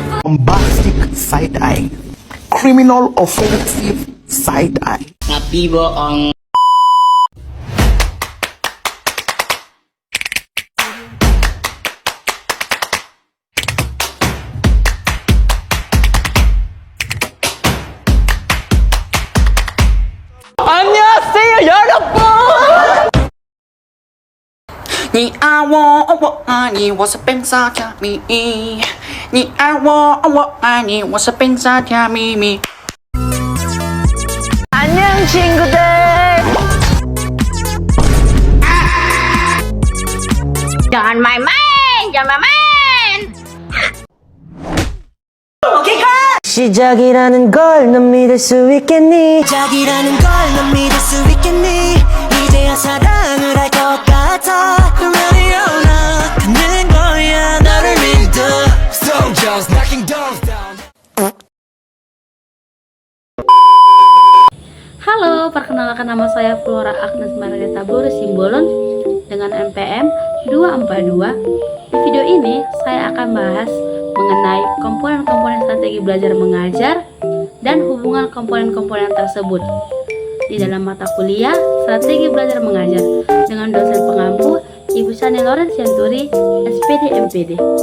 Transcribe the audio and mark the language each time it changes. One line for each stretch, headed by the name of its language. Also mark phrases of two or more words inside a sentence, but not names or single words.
English: bombastic side eye, criminal offensive side eye.
Indonesian: Tapi bohong.
Korean: 안녕하세요 여러분.
Chinese: 你爱我，我爱你，我是本萨加咪。你爱我，我爱你，我是本萨加咪。
Korean: 안녕 친구들.
Indonesian: Jangan main-main, jangan main.
Korean: 시작이라는 걸 넌 믿을 수 있겠니? 시작이라는 걸 넌 믿을 수 있겠니? 이제야 사랑을 할 것 같아.
English: Ready or not
Korean: 가는 거야 너를 믿어.
English: Soldiers knocking doors down.
Indonesian: Halo, perkenalkan nama saya Flora Agnes Margareta Boris Simbolon dengan NPM 242. Di video ini saya akan bahas mengenai komponen-komponen strategi belajar mengajar dan hubungan komponen-komponen tersebut di dalam mata kuliah strategi belajar mengajar dengan dosen pengampu Ibu Sani Lorenz Yanturi, SPD MPD.